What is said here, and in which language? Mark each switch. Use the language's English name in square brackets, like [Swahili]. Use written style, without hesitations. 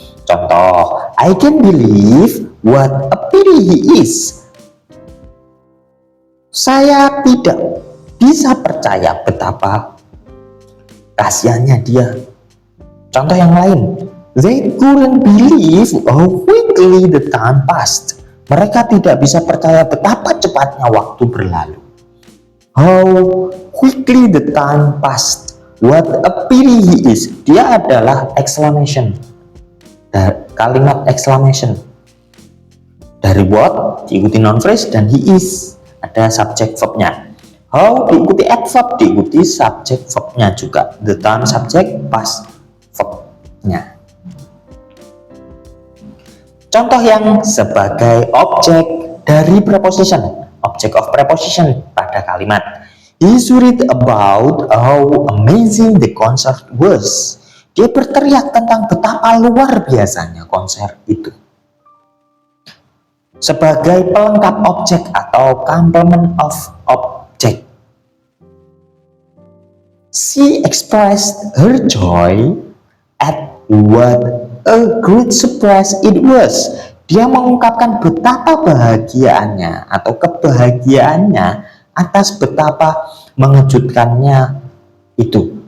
[Indonesian] Contoh, [English] I can't believe what a pity he is. [Indonesian] Saya tidak bisa percaya betapa kasihannya dia. Contoh yang lain, [English] they couldn't believe how quickly the time passed. [Indonesian] Mereka tidak bisa percaya betapa cepatnya waktu berlalu. [English] How quickly the time passed. What a pity he is. [Indonesian] Dia adalah exclamation. Kalimat exclamation. Dari [English] what [Indonesian] diikuti [English] noun phrase [Indonesian] dan [English] he is. [Indonesian] Ada subject verbnya. How diikuti adverb, diikuti subject verbnya juga. [English] The time subject, past verbnya. [Indonesian] Contoh yang sebagai objek dari preposition. [English] Object of preposition [Indonesian] pada kalimat. [English] He shouted about how amazing the concert was. [Indonesian] Dia berteriak tentang betapa luar biasanya konser itu. Sebagai pelengkap objek atau [English] complement of object. She expressed her joy at what a great surprise it was. [Indonesian] Dia mengungkapkan betapa bahagiaannya atau kebahagiaannya atas betapa mengejutkannya itu.